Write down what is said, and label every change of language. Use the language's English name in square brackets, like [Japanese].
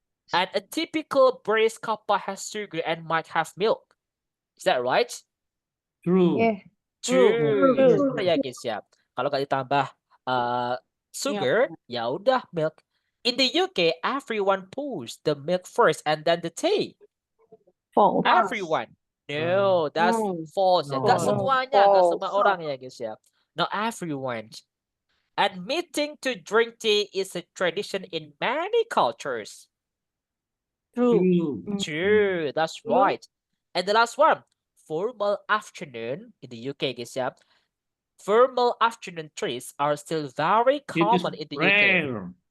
[English] And a typical British couple has sugar and might have milk. Is that right? True. Yeah. True. [Indonesian] Ya guys ya. Kalau nggak ditambah sugar, ya udah milk. [English] In the UK, everyone pours the milk first and then the tea. False. Everyone. No, that's false. Ya. [Indonesian] Nggak semuanya, nggak semua orang ya guys ya. [English] Not everyone. Admitting to drink tea is a tradition in many cultures. True, that's right. And the last one, formal afternoon in the UK, guys, yeah. Formal afternoon trees are still very common in the UK.